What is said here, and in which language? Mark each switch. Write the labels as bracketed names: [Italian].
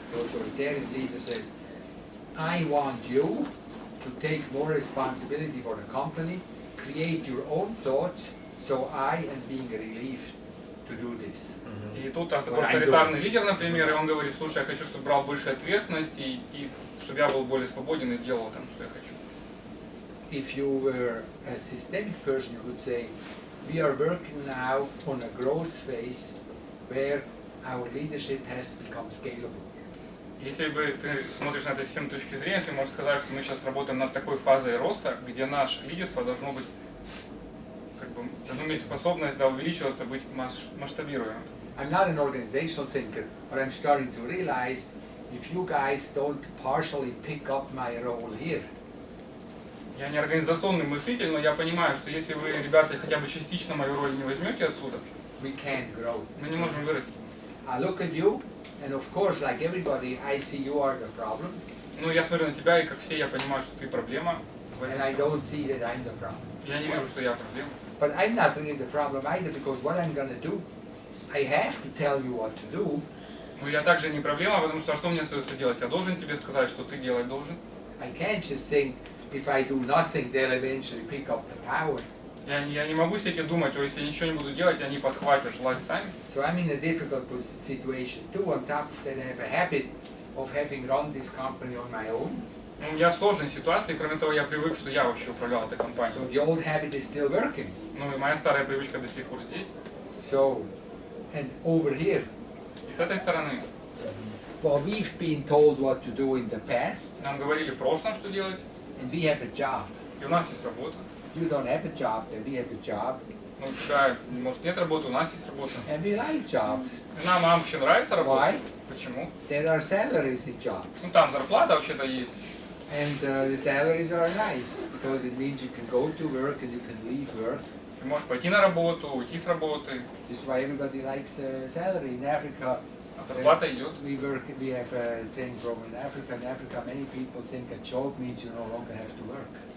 [English] The authoritarian leader says, I want you to take more responsibility for the company, create your own thoughts, so I am being relieved to do this. [Russian] И тут такой авторитарный лидер, например, и он говорит, слушай, я хочу, чтобы брал больше ответственности, и чтобы я был более свободен и делал там, что я хочу. [English] If you were a systemic person, you would say, we are working now on a growth phase where our leadership has become scalable. [Russian] Если бы ты смотришь на это с 7 точки зрения, ты можешь сказать, что мы сейчас работаем над такой фазой роста, где наше лидерство должно быть, должно иметь способность увеличиваться, быть масштабируемым. [English] I'm not an organizational thinker, but I'm starting to realize if you guys don't partially pick up my role here, [Russian] Я не организационный мыслитель, но я понимаю, что если вы, ребята, хотя бы частично мою роль не возьмете отсюда, [English] we can't grow. [Russian] мы не можем вырасти. [English] I look at you, and of course, like everybody, I see you are the problem. [Russian] Ну, я смотрю на тебя, и как все, я понимаю, что ты проблема. в этом [English] And I [Russian] всем. [English] don't see that I'm the problem. [Russian] Я не вижу, что я проблема. [English] But I'm not really the problem either, because what I'm gonna do, I have to tell you what to do. [Russian] Но я также не проблема, потому что что мне остается делать? Я должен тебе сказать, что ты делать должен. [English] I can't just think, if I do nothing, they'll eventually pick up the power. [Russian] Я не могу себе думать, о, если я ничего не буду делать, они подхватят власть сами. [English] So I'm in a difficult situation too. On top of that, I have a habit of having run this company on my own. [Russian] Я в сложной ситуации, кроме того, я привык, что я вообще управлял этой [English] So [Russian] компанией. [English] the old habit is still working. [Russian] Ну и моя старая привычка до сих пор здесь. [English] So, and over here, [Russian] И с этой стороны, [English] well, we've been told what to do in the past, [Russian] нам говорили в прошлом, что делать, [English] and we have a job. [Russian] и у нас есть работа. [English] You don't have a job, then we have a job, [Russian] Ну, у тебя, может, нет работы, у нас есть работа. [English] and we like jobs. [Russian] И нам вообще нравится работа. [English] Why? [Russian] Почему? [English] There are salaries in jobs, [Russian] Ну, там зарплата вообще-то есть. [English] and the salaries are nice because it means you can go to work and you can leave work. [Russian] Ты можешь пойти на работу, уйти с работы, [English] This is why everybody likes salary in Africa. [Russian] а зарплата идет. [English] We have a training program in Africa. In Africa, many people think a job means you no longer have to work.